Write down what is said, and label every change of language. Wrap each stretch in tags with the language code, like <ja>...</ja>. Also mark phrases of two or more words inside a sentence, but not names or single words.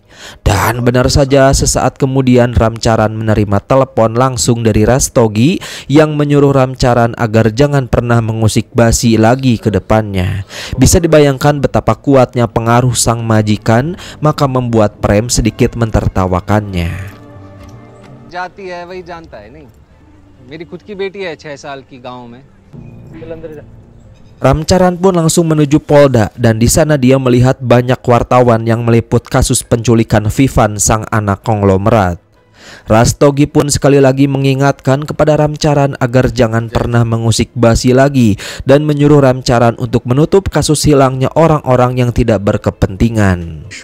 <id>Dan benar saja sesaat kemudian Ramcharan menerima telepon langsung dari Rastogi yang menyuruh Ramcharan agar jangan pernah mengusik Basi lagi ke depannya. Bisa dibayangkan betapa kuatnya pengaruh sang majikan, maka membuat Prem sedikit mentertawakannya.</id> <hi>जाती है वही जानता है नहीं मेरी खुद की बेटी है 6 साल की गांव में</hi> <id>Ramcharan pun langsung menuju Polda dan di sana dia melihat banyak wartawan yang meliput kasus penculikan Vivan sang anak konglomerat. Rastogi pun sekali lagi mengingatkan kepada Ramcharan agar jangan pernah mengusik Basi lagi dan menyuruh Ramcharan untuk menutup kasus hilangnya orang-orang yang tidak berkepentingan.</id>